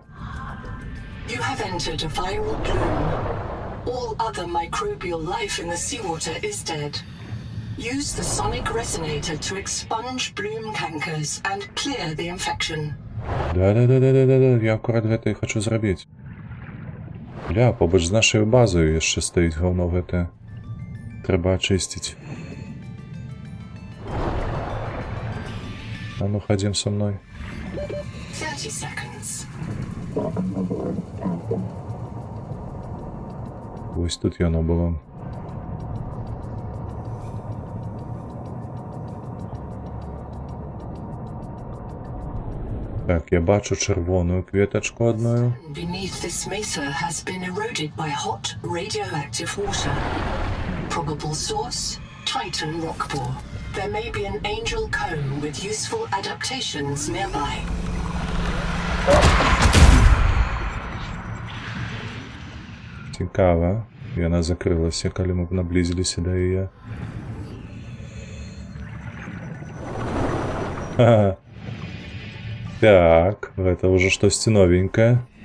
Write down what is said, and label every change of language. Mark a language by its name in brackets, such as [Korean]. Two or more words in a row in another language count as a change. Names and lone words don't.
[English] You have entered a viral plume. All other microbial life in the seawater is dead. Use the sonic resonator to expunge bloom cankers and clear the infection. [Belarusian] Да, я акурат гэта і хачу зрабіць. Ля, побач з нашай базою яшчэ стаіць гаўно гэтае. Трэба ачысціць. А ну, хадзім са мной. [English] 30 seconds. [Belarusian] Вось тут яно было. Так, я бачу чырвоную кветачку одною. [English] Beneath this mesa has been eroded by hot radioactive water. Probable source, Titan rockpore. There may be an angel cone with useful adaptations nearby. [Belarusian] Цікава. Яна закрылася, калі мы наблизіліся да яе. Ха-ха. Так, гэта ўжо штосьці новенькае.